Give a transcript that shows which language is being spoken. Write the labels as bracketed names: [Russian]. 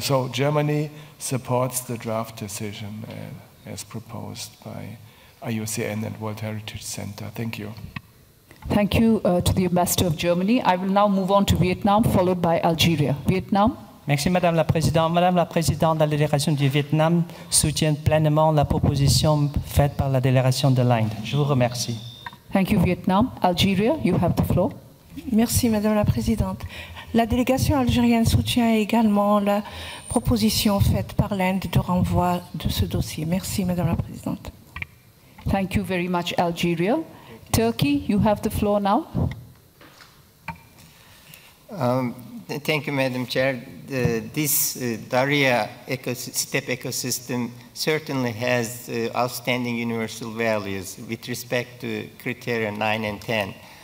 [English] So Germany supports the draft decision as proposed by IUCN and World Heritage Center. Thank you. Thank you to the Ambassador of Germany. I will now move on to Vietnam, followed by Algeria. Vietnam. [French] Merci Madame la Présidente. Madame la Présidente, la délégation du Vietnam soutient pleinement la proposition faite par la délégation de l'Inde. Je vous remercie. [English] Thank you, Vietnam. Algeria, you have the floor. [French] Merci Madame la Présidente. La délégation algérienne soutient également la proposition faite par l'Inde de renvoi de ce dossier. Merci Madame la Présidente. [English] Thank you very much, Algeria. Turkey, you have the floor now. Thank you, Madam Chair. This Daria steppe ecosystem certainly has outstanding universal values with respect to criteria 9 and 10.